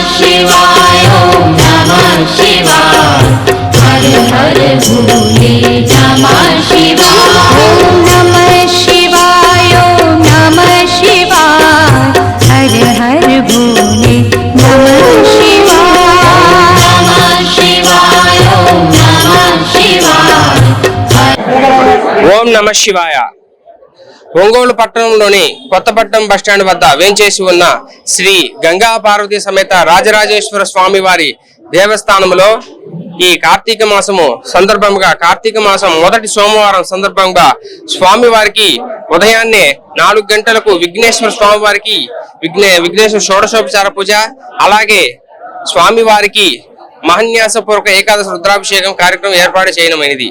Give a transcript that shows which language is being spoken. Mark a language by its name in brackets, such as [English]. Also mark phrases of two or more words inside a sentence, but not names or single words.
[Sanskrit] शिवाय ओम नमः शिवाय हर हर भोले नमः शिवाय। ओम नमः शिवाय ओम नमः शिवाय हर हर भोले नमः शिवाय। नमः शिवाय ओम नमः शिवाय। ఓం నమ శివాయ. [Telugu] ఒంగోలు పట్టణంలోని కొత్తపట్నం బస్టాండ్ వద్ద వేంచేసి ఉన్న శ్రీ గంగా పార్వతీ సమేత రాజరాజేశ్వర స్వామి వారి దేవస్థానంలో ఈ కార్తీక మాసము సందర్భంగా కార్తీక మాసం మొదటి సోమవారం సందర్భంగా స్వామి వారికి ఉదయాన్నే 4 గంటలకు విఘ్నేశ్వర స్వామి వారికి విఘ్నేశ్వర షోడశోపచార పూజ, అలాగే స్వామి వారికి మహన్యాసపూర్వక ఏకాదశి రుద్రాభిషేకం కార్యక్రమం ఏర్పాటు చేయడమైనది.